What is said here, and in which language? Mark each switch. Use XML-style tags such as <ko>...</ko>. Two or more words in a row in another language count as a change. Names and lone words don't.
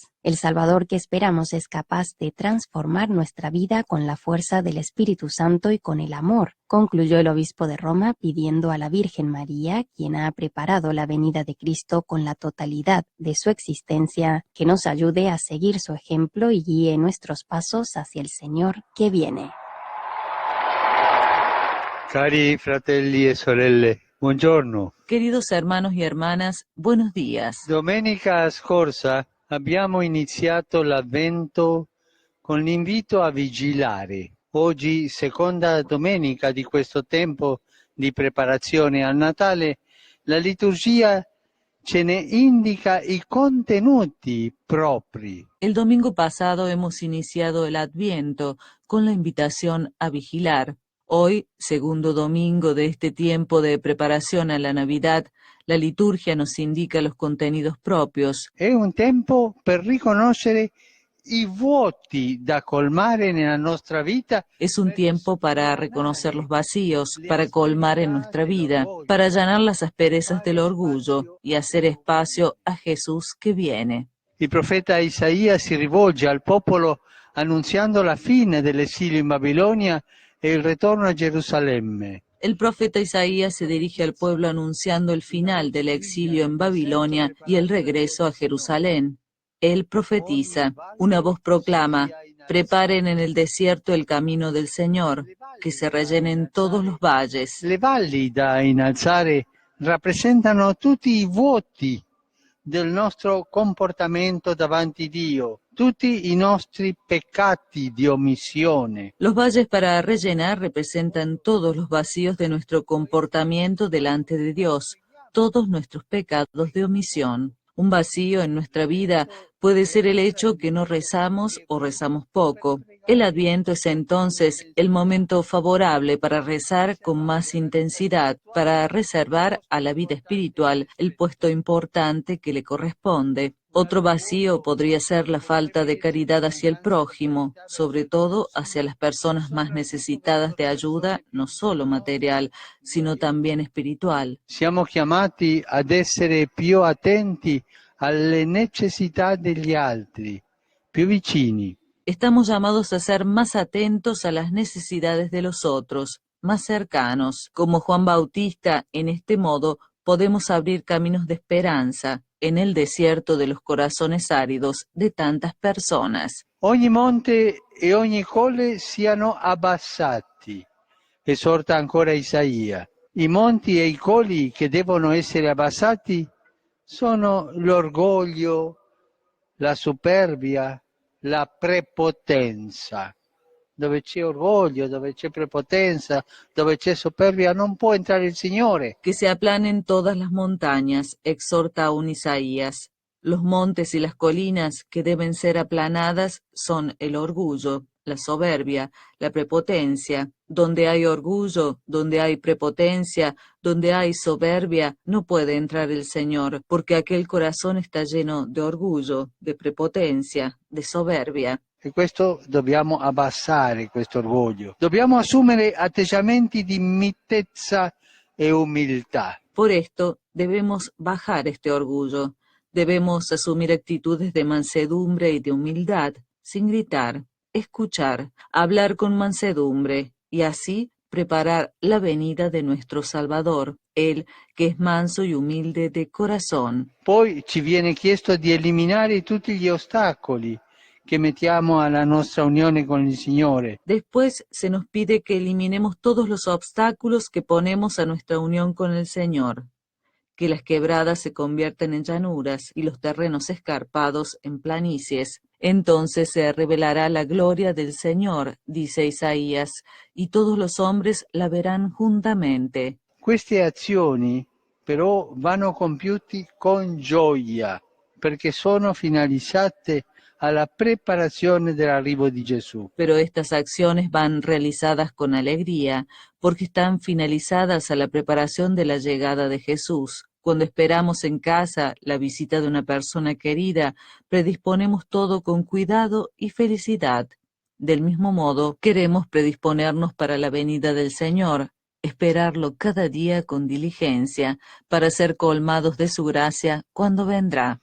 <es>El Salvador que esperamos es capaz de transformar nuestra vida con la fuerza del Espíritu Santo y con el amor, concluyó el obispo de Roma pidiendo a la Virgen María, quien ha preparado la venida de Cristo con la totalidad de su existencia, que nos ayude a seguir su ejemplo y guíe nuestros pasos hacia el Señor que viene.</es> <it>Cari fratelli e sorelle, buongiorno.</it> <es>Queridos hermanos y hermanas, buenos días.</es> <it>Domenica scorsa abbiamo iniziato l'Advento con l'invito a vigilare. Oggi, seconda domenica di questo tempo di preparazione al Natale, la liturgia ce ne indica i contenuti propri.</it> <es>El domingo pasado hemos iniciado el Adviento con la invitación a vigilar. Hoy, segundo domingo de este tiempo de preparación a la Navidad, la liturgia nos indica los contenidos propios.</es> <it>È un tempo per riconoscere i vuoti da colmare nella nostra vita.</it> <es>Es un tiempo para reconocer los vacíos, para colmar en nuestra vida, para allanar las asperezas del orgullo y hacer espacio a Jesús que viene.</es> <it>Il profeta Isaia si rivolge al popolo annunziando la fine dell'esilio in Babilonia e il ritorno a Gerusalemme.</it> <es>El profeta Isaías se dirige al pueblo anunciando el final del exilio en Babilonia y el regreso a Jerusalén. Él profetiza, una voz proclama: preparen en el desierto el camino del Señor, que se rellenen todos los valles.</es> <it>Le valli da innalzare rappresentano tutti i vuoti del nostro comportamento davanti Dio, tutti i nostri peccati di omissione.</it> <es>Los valles para rellenar representan todos los vacíos de nuestro comportamiento delante de Dios, todos nuestros pecados de omisión. Un vacío en nuestra vida puede ser el hecho que no rezamos o rezamos poco. El Adviento es entonces el momento favorable para rezar con más intensidad, para reservar a la vida espiritual el puesto importante que le corresponde. Otro vacío podría ser la falta de caridad hacia el prójimo, sobre todo hacia las personas más necesitadas de ayuda, no solo material, sino también espiritual.</es> <it>Siamo chiamati ad essere più attenti alle necessità degli altri, più vicini.</it> <es>Estamos llamados a ser más atentos a las necesidades de los otros, más cercanos. Como Juan Bautista, en este modo podemos abrir caminos de esperanza en el desierto de los corazones áridos de tantas personas.</es> <it>Ogni monte e ogni colle siano abbassati, esorta ancora Isaia. I monti e i colli che devono essere abbassati sono l'orgoglio, la superbia, la prepotenza. Dove c'è orgoglio, dove c'è prepotenza, dove c'è superbia, non può entrare il Signore.</it> <es>Que se aplanen todas las montañas, exhorta aún Isaías. Los montes y las colinas que deben ser aplanadas son el orgullo, la soberbia, la prepotencia. Donde hay orgullo, donde hay prepotencia, donde hay soberbia, no puede entrar el Señor, porque aquel corazón está lleno de orgullo, de prepotencia, de soberbia.</es> <it>E questo dobbiamo abbassare, questo orgoglio. Dobbiamo assumere atteggiamenti di mitezza e umiltà.</it> <es>Por esto debemos bajar este orgullo. Debemos asumir actitudes de mansedumbre y de humildad, sin gritar, escuchar, hablar con mansedumbre y así preparar la venida de nuestro Salvador, Él que es manso y humilde de corazón.</es> <it>Poi ci viene chiesto di eliminare tutti gli ostacoli che mettiamo alla nostra unione con il Signore.</it> <es>Después se nos pide que eliminemos todos los obstáculos que ponemos a nuestra unión con el Señor, que las quebradas se convierten en llanuras y los terrenos escarpados en planicies. Entonces se revelará la gloria del Señor, dice Isaías, y todos los hombres la verán juntamente.</es> <it>Queste azioni però vanno compiuti con gioia, perché sono finalizzate alla preparazione dell'arrivo di Gesù.</it> <es>Pero estas acciones van realizadas con alegría, porque están finalizadas a la preparación de la llegada de Jesús. Cuando esperamos en casa la visita de una persona querida, predisponemos todo con cuidado y felicidad. Del mismo modo, queremos predisponernos para la venida del Señor, esperarlo cada día con diligencia, para ser colmados de su gracia cuando vendrá.</es>